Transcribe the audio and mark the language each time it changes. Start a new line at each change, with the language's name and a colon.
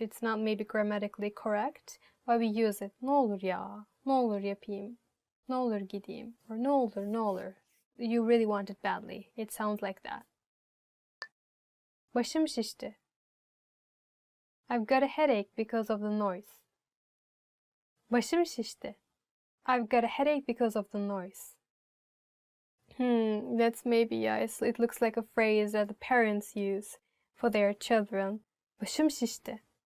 English: It's not maybe grammatically correct, but we use it.
Turkish: Ne olur ya, ne olur yapayım, ne olur gideyim, or ne olur, ne olur.
English: You really want it badly. It sounds like that.
Turkish: Başım şişti.
English: I've got a headache because of the noise. Başım şişti. I've got a headache because of the noise. That's maybe, yeah, it looks like a phrase that the parents use for their children.
Turkish: Başım şişti.